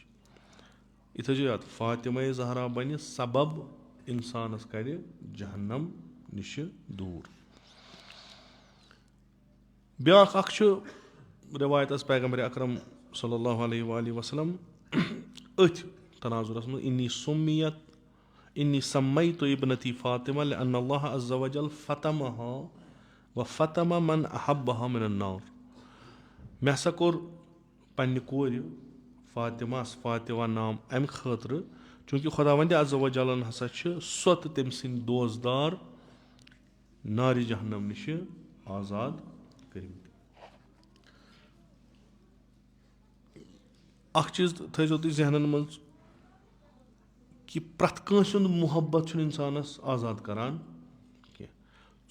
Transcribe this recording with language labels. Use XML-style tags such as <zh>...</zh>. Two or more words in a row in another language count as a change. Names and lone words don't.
<ks>یہِ تھٲیزیو یاد فاطمہ زہرا بَنہِ سبب اِنسانَس کَرِ جہنم نِشہِ دوٗر. بیٛاکھ اکھ چھُ رِوایتَس پیغمبرِ اکرم</ks> <ar>صلی اللہ علیہ وآلہ وسلم</ar> <ks>أتھۍ تناظُرس منٛز</ks> <ar>اِنی سمیتُ ابنتی فاطمہ لأن اللہ عز وجل فتمها وفتم من احبها من النار.</ar> <ks>مےٚ ہسا کوٚر پننہِ کورِ فاطمہ نام اَمہِ خٲطرٕ چوٗنٛکہِ خۄداوندِ عز وجلن ہسا چھِ سۄ تہٕ تٔمۍ سٕنٛدۍ دوستدار نارِ جہنم نِشہِ آزاد کٔرمٕتۍ. اکھ چیٖز تھٲیزیو تُہۍ ذہنن منٛز کہِ پرٛٮ۪تھ کٲنٛسہِ ہُنٛد محبت چھُنہٕ اِنسانس آزاد کران کینٛہہ.</ks>